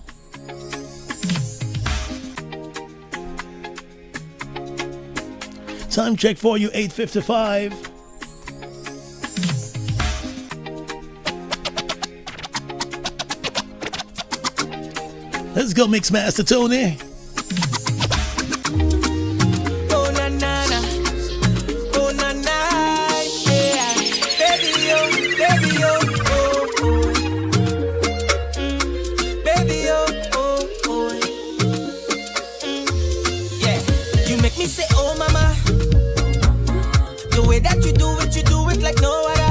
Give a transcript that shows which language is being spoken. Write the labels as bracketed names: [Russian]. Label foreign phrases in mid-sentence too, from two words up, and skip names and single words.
[English] Time check for you, 8:55. Let's go, Mixmaster Tony. Oh na na na, oh na na, yeah. Baby yo, oh oh, baby yo, oh oh, yeah. You make me say oh mama, the way that you do it like no other.